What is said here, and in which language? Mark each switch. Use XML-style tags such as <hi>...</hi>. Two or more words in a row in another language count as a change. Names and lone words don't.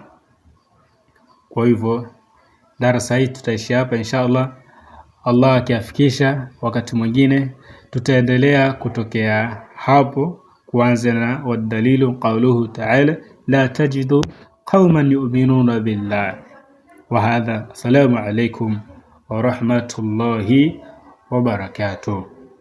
<sw>Kwa hivyo darasa hii tutaishi hapa inshallah. Allah akiafikisha wakati mwingine tutaendelea kutokea hapo, kuanza na</sw> <ar>والدليل قوله تعالى لا تجد قوما يؤمنون بالله. وهذا، السلام عليكم ورحمة الله وبركاته.</ar>